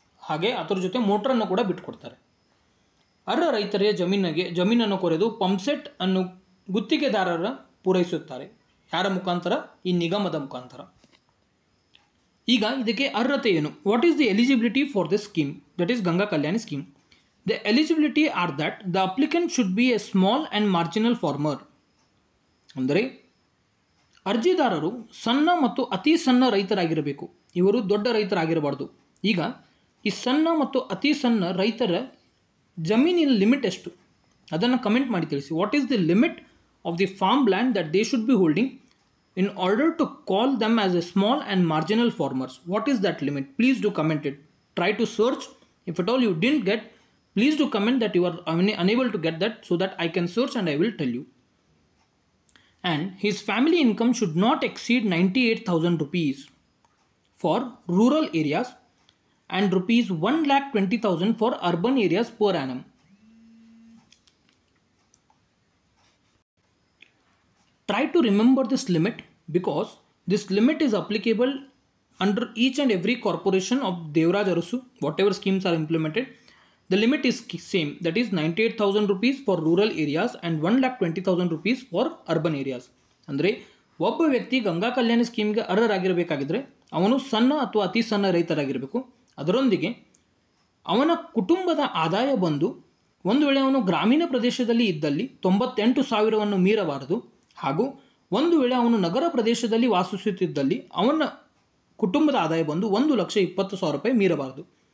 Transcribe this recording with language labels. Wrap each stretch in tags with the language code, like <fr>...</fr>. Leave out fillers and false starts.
<kn>ಹಾಗೆ ಅದರ ಜೊತೆ ಮೋಟ್ರನ್ನು ಕೂಡ ಬಿಟ್ಕೊಡ್ತಾರೆ. ಅರ್ಹ ರೈತರ ಜಮೀನನ್ನು ಕೊರೆದು ಪಂಪ್ಸೆಟ್ ಅನ್ನು ಗುತ್ತಿಗೆದಾರರ ಪೂರೈಸುತ್ತಾರೆ. ಯಾರ ಮುಖಾಂತರ? ಈ ನಿಗಮದ ಮುಖಾಂತರ. ಈಗ ಇದಕ್ಕೆ ಅರ್ಹತೆ ಏನು?</kn> <en>What is the eligibility for this scheme, that is Ganga Kalyani scheme. The eligibility are that the applicant should be a small and marginal farmer.</en> <kn>ಅಂದರೆ ಅರ್ಜಿದಾರರು ಸಣ್ಣ ಮತ್ತು ಅತಿ ಸಣ್ಣ ರೈತರಾಗಿರಬೇಕು. ಇವರು ದೊಡ್ಡ ರೈತರಾಗಿರಬಾರ್ದು. ಈಗ ಈ ಸಣ್ಣ ಮತ್ತು ಅತಿ ಸಣ್ಣ ರೈತರ ಜಮೀನಿನ ಲಿಮಿಟ್ ಎಷ್ಟು ಅದನ್ನು ಕಮೆಂಟ್ ಮಾಡಿ ತಿಳಿಸಿ.</kn> <en>What is the limit of the farm land that they should be holding in order to call them as a small and marginal farmers? What is that limit? Please do comment it. Try to search. If at all you didn't get, please do comment that you are unable to get that so that I can search and I will tell you. And his family income should not exceed 98,000 rupees for rural areas and rupees 1,20,000 for urban areas per annum. Try to remember this limit because this limit is applicable under each and every corporation of Devraj Arasu, whatever schemes are implemented. The limit is same, that is 98,000 rupees for rural areas and 1,20,000 rupees for urban areas.</en> <kn>ಅಂದರೆ ಒಬ್ಬ ವ್ಯಕ್ತಿ ಗಂಗಾ ಕಲ್ಯಾಣಿ ಸ್ಕೀಮ್ಗೆ ಅರ್ಹರಾಗಿರಬೇಕಾಗಿದ್ದರೆ ಅವನು ಸಣ್ಣ ಅಥವಾ ಅತಿ ಸಣ್ಣ ರೈತರಾಗಿರಬೇಕು. ಅದರೊಂದಿಗೆ ಅವನ ಕುಟುಂಬದ ಆದಾಯ ಬಂದು ಒಂದು ವೇಳೆ ಅವನು ಗ್ರಾಮೀಣ ಪ್ರದೇಶದಲ್ಲಿ ಇದ್ದಲ್ಲಿ 98,000ವನ್ನು ಮೀರಬಾರದು ಹಾಗೂ ಒಂದು ವೇಳೆ ಅವನು ನಗರ ಪ್ರದೇಶದಲ್ಲಿ ವಾಸಿಸುತ್ತಿದ್ದಲ್ಲಿ ಅವನ ಕುಟುಂಬದ ಆದಾಯ ಬಂದು 1,20,000 ರೂಪಾಯಿ ಮೀರಬಾರದು.</kn>